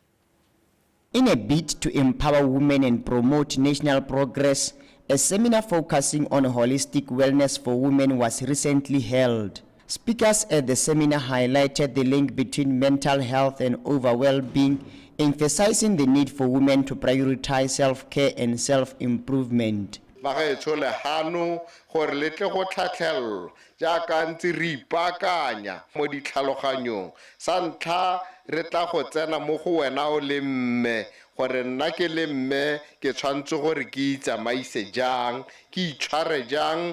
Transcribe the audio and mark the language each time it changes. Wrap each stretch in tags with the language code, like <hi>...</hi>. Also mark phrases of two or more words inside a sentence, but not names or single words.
<en>In a bid to empower women and promote national progress, a seminar focusing on holistic wellness for women was recently held. Speakers at the seminar highlighted the link between mental health and overall well-being, emphasizing the need for women to prioritize self-care and self-improvement.</en> <tn>gore nna ke le mme ke tshwantse gore ke itsamaise jang ke itshware jang</tn>